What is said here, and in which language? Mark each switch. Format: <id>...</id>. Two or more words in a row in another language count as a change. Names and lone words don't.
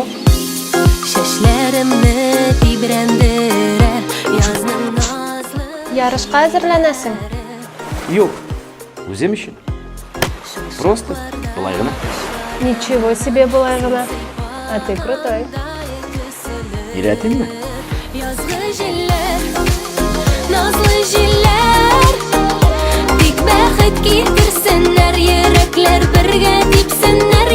<tt>Чәчләремне тибрәндерә язның назлы. Ярышка әзерләнәсең? Юк. Үзем өчен. Просто былай гына.</tt> <ru>Ничего себе</ru> <tt>былай гына.</tt> <ru>А ты крутой.</ru> <tt>Өйрәтимме? Язгы җилләр, назлы җилләр, бик бәхет китерсеннәр, йөрәкләр бергә типсеннәр.</tt>